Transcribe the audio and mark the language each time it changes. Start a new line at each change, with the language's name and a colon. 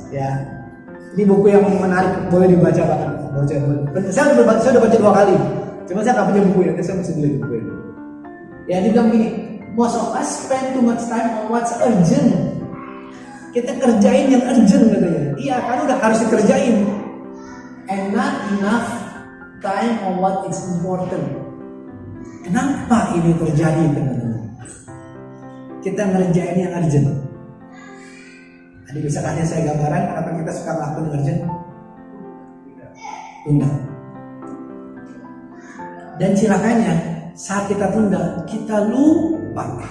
Indonesian: Ya, ini buku yang menarik, boleh dibaca banget. Saya udah baca 2 kali. Cuma saya nggak punya buku ya, saya masih beli buku ini. Ya, dia bilang begini.
English: Most of us spend too much time on what's urgent.
Indonesian: Kita kerjain yang urgent katanya. Iya, kan udah harus dikerjain.
English: And not enough time on what is important.
Indonesian: Kenapa ini terjadi, teman-teman? Kita ngerjain yang urgent. Ada bisa kasih saya gambaran kenapa kita suka melakukan yang urgent? Tunda. Dan silakannya saat kita tunda, kita lupa.